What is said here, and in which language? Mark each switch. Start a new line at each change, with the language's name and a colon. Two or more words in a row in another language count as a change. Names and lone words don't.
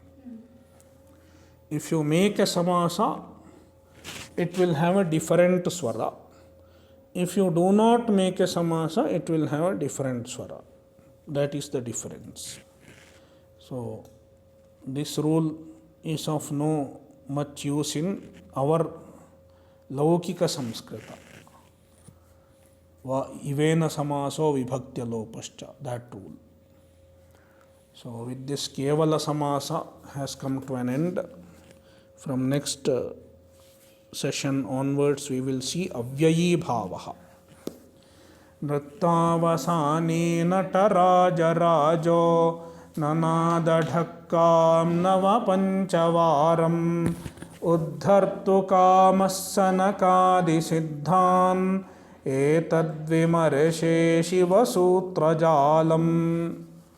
English: If you make a samasa, it will have a different swara. If you do not make a samasa, it will have a different swara. That is the difference. So this rule is of no much use in our
Sanskrit: लौकिक संस्कृत. इवेन समासो विभक्त्य लोपश्च,
English: that rule. So with this
Sanskrit: केवल समास
English: has come to an end. From next session onwards we will see
Sanskrit: अव्ययी भावः. नृत्तावसाने नटराजराजो ननादढक्कां नवपञ्चवारम् उद्धर्तु कामः सनकादिसिद्धान् एतद्विमर्शे शिवसूत्रजालम्.